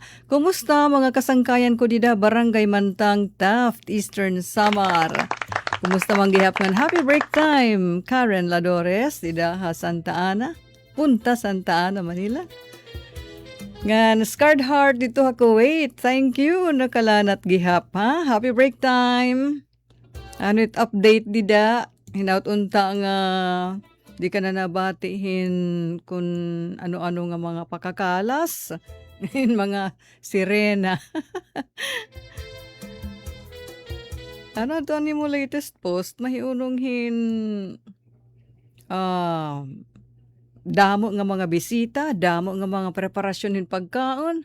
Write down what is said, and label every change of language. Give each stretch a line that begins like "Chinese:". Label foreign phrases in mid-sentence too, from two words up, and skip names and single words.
Waray: Kumusta mga kasangkayan ko dida Barangay Mantang Taft, Eastern Samar. Kumusta manggihapngan?
English: Happy break time
Waray: Karen Ladores dida ha Santa Ana. Punta Santa Ana, Manila. Ngan Scarred Heart dito ha Kuwait.
English: Thank you
Waray: nakalanat gihap ha.
English: Happy break time.
Waray: Ano it update dida hinaut unta nga di ka na nabatihin kung ano-ano nga mga pakakalas. Mga sirena. Ano to ni mo
English: latest post
Waray: mahiunong damo nga mga bisita, damo nga mga preparasyon ng pagkaon.